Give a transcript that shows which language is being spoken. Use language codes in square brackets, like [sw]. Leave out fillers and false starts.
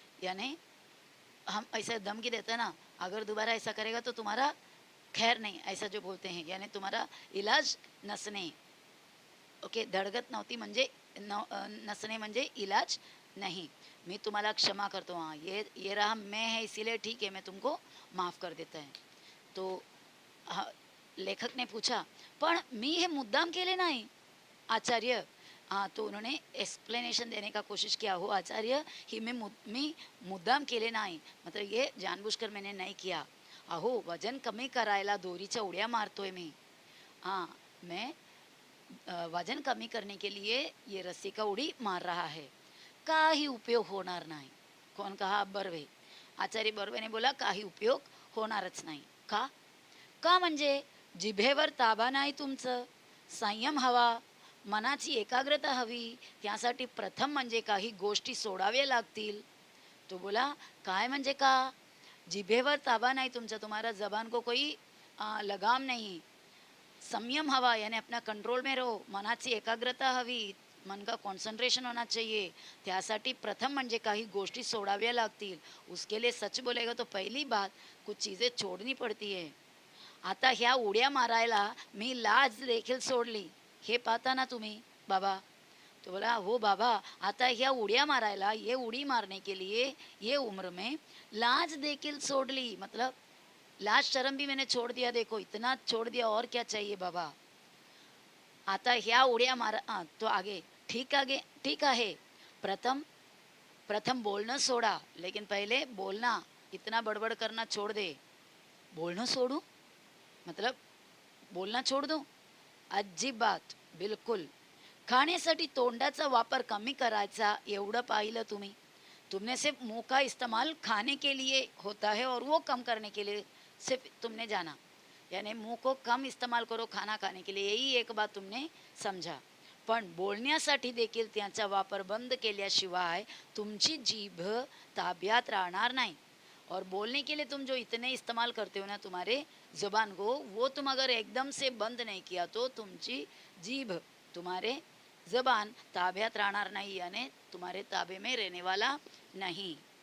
[hi] यानी हम ऐसा धमकी देते ना, अगर दोबारा ऐसा करेगा तो तुम्हारा खैर नहीं, ऐसा जो बोलते हैं, यानी तुम्हारा इलाज नसणे. [mr] ओके, धडगत नव्हती म्हणजे नसणे म्हणजे इलाज नहीं. [hi] मैं तुम्हारा क्षमा करता हूँ. हाँ, ये रहा मैं है इसीलिए ठीक है, मैं तुमको माफ़ कर देता है. तो लेखक ने पूछा, [mr] पण मी हे मुद्दाम केले नाही आचार्य. [hi] हाँ, तो उन्होंने एक्सप्लेनेशन देने का कोशिश किया, [mr] हो आचार्य ही मी मुद्दाम केले नाही, [hi] मतलब ये जानबूझकर मैंने नहीं किया. [mr] अहो वजन कमी करायला दोरीच्या उड्या मारतोय मी. [hi] हाँ, मैं वजन कमी करने के लिए ये रस्सी का उड़ी मार रहा है, [mr] काही उपयोग होणार नाही. [hi] कौन कहा, बर्वे. आचार्य बर्वे ने बोला [mr] काही उपयोग होणारच नाही. का का म्हणजे जिभेवर ताबा नाही तुमचं, संयम हवा, मनाची एकाग्रता हवी, त्यासाठी प्रथम म्हणजे काही गोष्टी सोडाव्या लागतील. [hi] तो बोला [mr] काय म्हणजे का, जिभेवर ताबा [hi] नहीं तुमचा, तुम्हारा जबान को कोई लगाम नहीं, [mr] संयम हवा [hi] यानी अपना कंट्रोल में रहो, [mr] मनाची एकाग्रता हवी, [hi] मन का कॉन्सन्ट्रेशन होना चाहिए, [mr] त्यासाठी प्रथम म्हणजे काही गोष्टी सोडाव्या लागतील. [hi] उसके लिए सच बोलेगा तो पहली बात कुछ चीज़ें छोड़नी पड़ती है. [mr] आता ह्या उड्या मारायला मी लाज देखील सोडली, हे पाहता ना तुम्ही बाबा. [hi] तो बोला हो बाबा, [mr] आता ह्या उड्या मारायला, [hi] ये उडी मारने के लिए ये उम्र में लाज देखिल छोड़ली, मतलब लाज शर्म भी मैंने छोड़ दिया, देखो इतना छोड़ दिया, और क्या चाहिए बाबा. [mr] आता ह्या उड्या मारा. तो आगे ठीक आहे, प्रथम प्रथम बोलणं सोडा, [hi] लेकिन पहले बोलना, इतना बड़बड़ करना छोड़ दे. [mr] बोलणं सोडू [hi] मतलब बोलना छोड़ दो, अजिबात बिलकुल. [mr] खाण्यासाठी तोंडाचा वापर कमी करायचा एवढं पाहिलं तुम्ही. [hi] तुमने सिर्फ मुंह का इस्तेमाल खाने के लिए होता है और वो कम करने के लिए सिर्फ तुमने जाना. यानी मुंह को कम इस्तेमाल करो खाना खाने के लिए, यही एक बात तुमने समजा. [mr] पण बोलण्यासाठी देखील त्याचा वापर बंद केल्याशिवाय तुमची जीभ ताब्यात राहणार नाही. [hi] और बोलने के लिए तुम जो इतने इस्तेमाल करते हो ना तुम्हारे ज़ुबान को, वो तुम अगर एकदम से बंद नहीं किया तो [mr] तुमची जीभ, [hi] तुम्हारे ज़बान [mr] ताब्यात राहणार नाही, [hi] यानी तुम्हारे ताबे में रहने वाला नहीं.